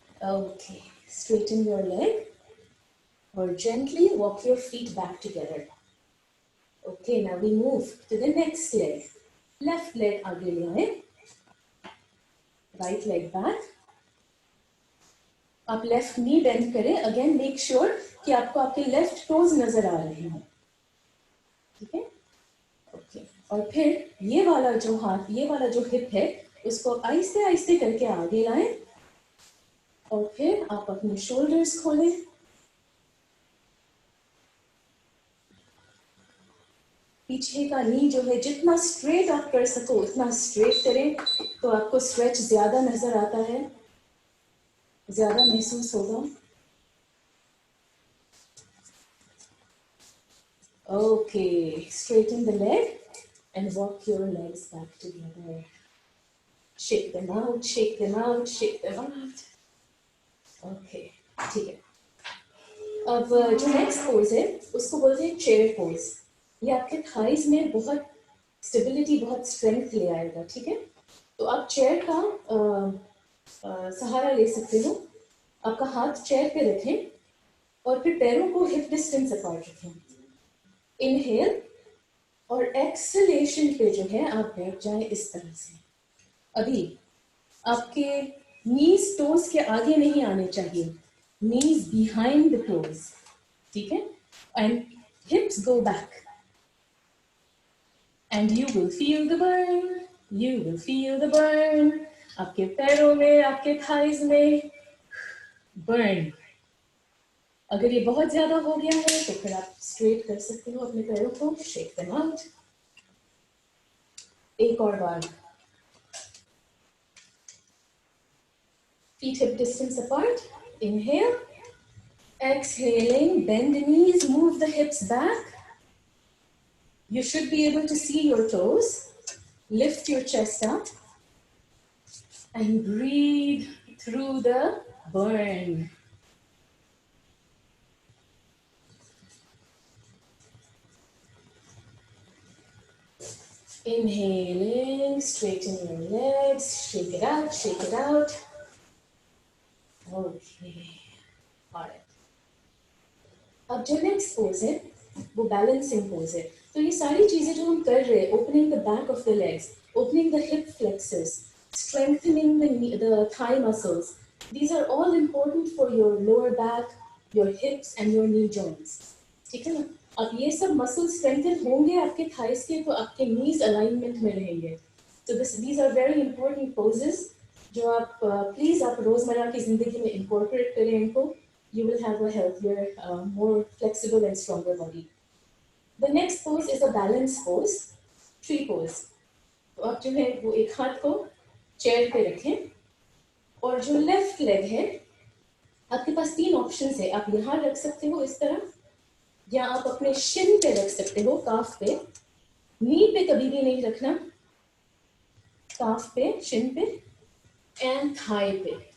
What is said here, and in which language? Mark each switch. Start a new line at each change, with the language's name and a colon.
English: Okay, straighten your leg or gently walk your feet back together। Okay, now we move to the next leg। Left leg
Hindi: आगे ले आए,
English: right leg back।
Hindi: आप left नी bend करें,
English: again make sure
Hindi: कि आपको आपके left toes नजर आ रहे हैं। ठीक है, ओके, और फिर ये वाला जो हाथ, ये वाला जो हिप है उसको आहिस्ते आहिस्ते करके आगे लाएं और फिर आप अपने शोल्डर्स खोलें। पीछे का नी जो है जितना स्ट्रेट आप कर सको उतना स्ट्रेट करें, तो आपको स्ट्रेच ज्यादा नजर आता है, ज्यादा महसूस होगा।
English: Okay, straighten the leg and walk your legs back together। Shake them out, shake them out, shake them out।
Hindi: Okay, ठीक है, अब जो नेक्स्ट पोज है उसको बोलते हैं चेयर पोज। ये आपके थाइज में बहुत स्टेबिलिटी, बहुत स्ट्रेंथ ले आएगा। ठीक है, तो आप चेयर का सहारा ले सकते हो, आपका हाथ चेयर पे रखें और फिर पैरों को हिप डिस्टेंस अपार्ट रखें। इनहेल और एक्सलेशन पे जो है आप बैठ जाएं इस तरह से। अभी आपके नीज टोज के आगे नहीं आने चाहिए,
English: Knees behind the toes.
Hindi: ठीक है,
English: And hips go back and you will feel the burn, you will feel the burn.
Hindi: आपके पैरों में, आपके थाइज में बर्न। अगर ये बहुत ज्यादा हो गया है तो फिर आप स्ट्रेट कर सकते हो अपने पैरों को,
English: Shake them out.
Hindi: एक और बार,
English: feet hip distance apart, inhale, exhaling, bend the knees, move the hips back. You should be able to see your toes. Lift your chest up and breathe through the burn. Inhaling, straighten your legs, shake it out, shake it out. Okay, all right.
Hindi: अब जो next pose है वो balancing pose है। तो ये सारी चीजें जो हम कर रहे हैं,
English: Opening the back of the legs, opening the hip flexors, strengthening the thigh muscles, these are all important for your lower back, your hips and your knee joints.
Hindi: ठीक है ना? अब ये सब मसल स्ट्रेंथन होंगे आपके थाइस के तो आपके नीज अलाइनमेंट में रहेंगे। तो
English: these are very important poses
Hindi: जो आप प्लीज आप रोजमर्रा की जिंदगी में इंकॉर्पोरेट करें इनको।
English: You will have a healthier, more flexible and stronger body. The next pose is a balance pose, tree pose.
Hindi: तो आप जो है वो एक हाथ को चेयर पे रखें और जो लेफ्ट लेग है आपके पास तीन ऑप्शंस है। आप यहाँ रख सकते हो इस तरह, या आप अपने शिन पे रख सकते हो, काफ पे। नी पे कभी भी नहीं रखना, काफ पे, शिन पे एंड थाई पे।